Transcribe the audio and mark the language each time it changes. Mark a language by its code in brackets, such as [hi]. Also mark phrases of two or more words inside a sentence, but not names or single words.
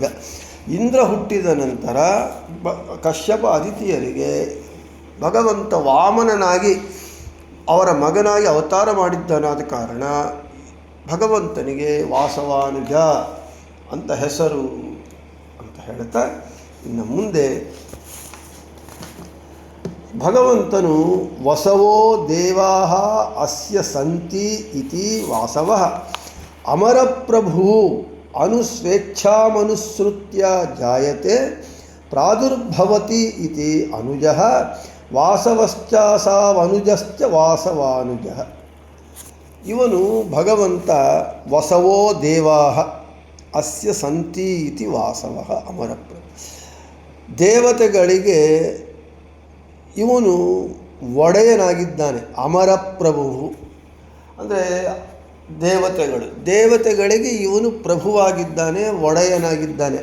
[kn] ಇಂದ್ರ ಹುಟ್ಟಿದ ನಂತರ ಕಶ್ಯಪ ಅದಿತಿಯರಿಗೆ ಭಗವಂತ ವಾಮನನಾಗಿ ಅವರ ಮಗನಾಗಿ ಅವತಾರ ಮಾಡಿದ್ದಾನಾದ ಕಾರಣ ಭಗವಂತನಿಗೆ ವಾಸವಾನುಜ ಅಂತ ಹೆಸರು ಅಂತ ಹೇಳ್ತಾ, ಇನ್ನು ಮುಂದೆ [sa] ಭಗವಂತನು ವಸವೋ ದೇವಾಃ ಅಸ್ಯ ಸಂತಿ ಇತಿ ವಾಸವಃ ಅಮರಪ್ರಭು ಅನುಸ್ವೇಚ್ಛಾಮನುಸೃತ್ಯ ಜಾಯತೆ ಪ್ರಾದುರ್ಭವತಿ ಇತಿ ಅನುಜಃ ವಾಸವಶ್ಚಾಸಾವನುಜಶ್ಚ ವಾಸವಾನುಜಃ. [kn] ಇವನು ಭಗವಂತ [sa] ವಸವೋ ದೇವಾಃ ಅಸ್ಯ ಸಂತಿ ಇತಿ ವಾಸವಃ ಅಮರಪ್ರಭು. [kn] ದೇವತೆಗಳಿಗೆ ಇವನು ಒಡೆಯನಾಗಿದ್ದಾನೆ. ಅಮರಪ್ರಭು ಅಂದರೆ ದೇವತೆಗಳಿಗೆ ಇವನು ಪ್ರಭುವಾಗಿದ್ದಾನೆ, ಒಡೆಯನಾಗಿದ್ದಾನೆ.